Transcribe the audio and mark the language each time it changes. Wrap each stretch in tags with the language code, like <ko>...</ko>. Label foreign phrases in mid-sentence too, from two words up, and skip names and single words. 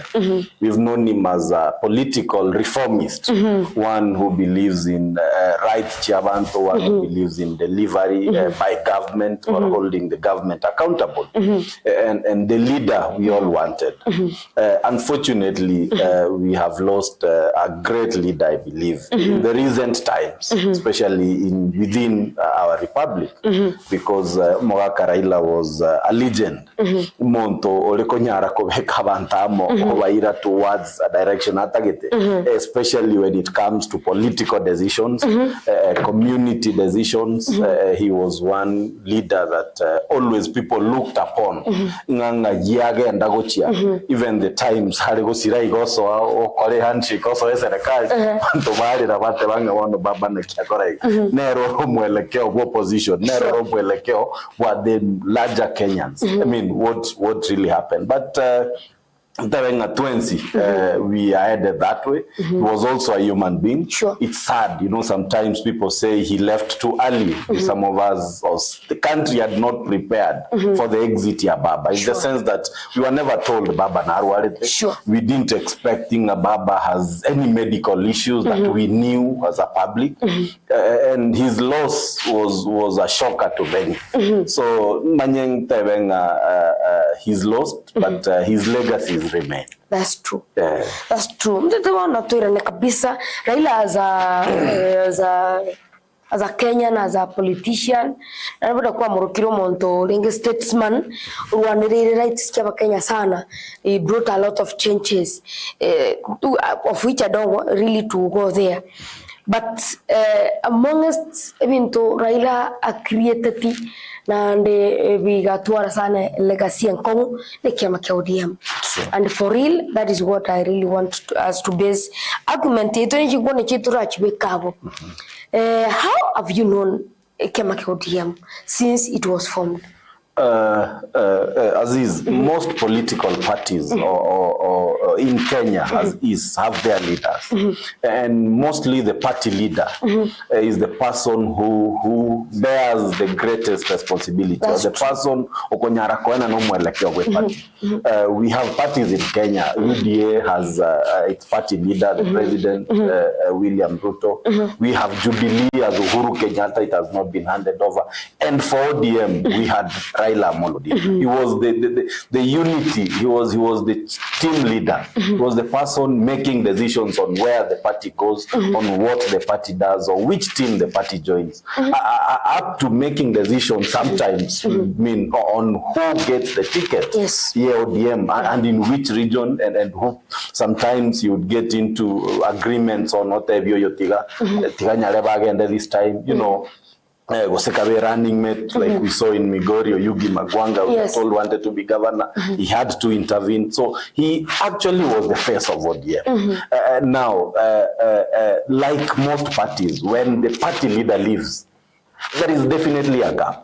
<en>We've known him as a political reformist, one who believes in rights chavanto, one who believes in delivery by government or holding the government accountable, and the leader we all wanted. Unfortunately, we have lost a great leader, I believe, in the recent times, especially within our republic, because Mokaya Raila was a legend.</en> <guz>Monto olikonyara kobeka bantamo owaira</guz> <en>towards a direction atagete, especially when it comes to political decisions, community decisions. He was one leader that always people looked upon.</en> <guz>Nganga yage ndagochia.</guz> <en>Even the times</en> <guz>harigosira igoso o kore handshake oso eserekali bantu bali rabate banga wano baba na kiakora nero mwelekeo opposition nero mwelekeo</guz> <en>what the larger Kenyans. I mean, what really happened, but we are headed that way. He was also a human being. Sure. It's sad, sometimes people say he left too early. Some of us, the country had not prepared for the exit of Baba, in the sense that we were never told Baba Narwarete. Sure. We didn't expect Baba has any medical issues that we knew as a public, and his loss was a shocker to many. So</en> <guz>Manyeng Tebenga,</guz> <en>he's lost, but his legacy remain. That's true. That's true.</en> <guz>Mtete wana tuirane kabisa.</guz> <en>Raila as a Kenyan, as a politician,</en> <guz>na nabada kuwa murukiro monto linge statesman, uwaniriri rights kia Kenya sana.</guz> <en>He brought a lot of changes, of which I don't really to go there. But amongst Raila created</en> <guz>na nde bigatwara</guz> <en>sana legacy and</en> <guz>Kongo ne kiama kia ODM.</guz> <en>And for real, that is what I really want us to base argument</en> <guz>yetu ni chingone chetu rachibe kabo.</guz> <en>How have you known</en> <guz>kiama kia ODM</guz> <en>since it was formed? Aziz, most political parties or in Kenya have their leaders, and mostly the party leader is the person who bears the greatest responsibility. That's the person</en> <guz>okonyara koena no mwelekeo we</guz> <en>party. We have parties in Kenya. UDA has its party leader, the president William Ruto. We have Jubilee as Uhuru Kenyatta. It has not been handed over. And for ODM, we had Raila Molodi. He was the unity. He was the team leader. He was the person making decisions on where the party goes, on what the party does, or which team the party joins. Up to making decisions sometimes, mean on who gets the ticket. Yes. Yeah, ODM, and in which region, and who. Sometimes you would get into agreements on what have you</en> <guz>tiga nyareba</guz> <en>and this time, was a running mate like we saw in Migori or Yugi Magwanga, who yes. all wanted to be governor. He had to intervene. So he actually was the face of ODM. Now, like most parties, when the party leader leaves, there is definitely a gap.</en>